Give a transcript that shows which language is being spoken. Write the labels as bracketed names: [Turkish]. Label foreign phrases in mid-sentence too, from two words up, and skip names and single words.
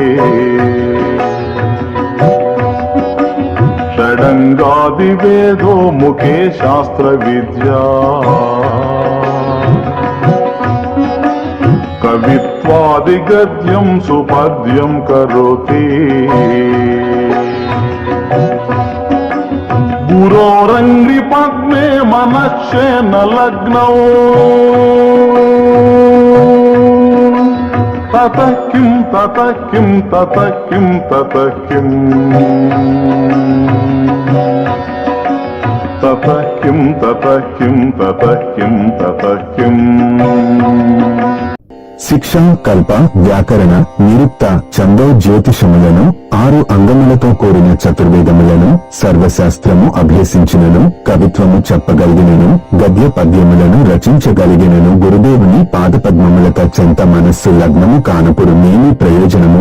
[Sanskrit] షడంగాది వేదో ముఖే శాస్త్ర విద్యా, కవిత్వాది గద్యం సుపద్యం కరోతి. గురోరంగ్రి పద్మే మనశ్చేన్న లగ్నం, తతః కిం తతః కిం తతః కిం తతః కిం, తతః కిం తతః కిం తతః కిం తతః కిం. [Telugu] శిక్ష కల్ప వ్యాకరణ నిరుక్త ఛందో జ్యోతిషములను 6 అంగములతో కూడిన చతుర్వేదములను సర్వశాస్త్రము అభ్యసించినను కవిత్వము చెప్పగలిగినను గద్య పద్యములను రచించగలిగినను గురుదేవుని పాదపద్మములత చెంత మనస్సు లగ్నము కానపుడు నేమి ప్రయోజనము.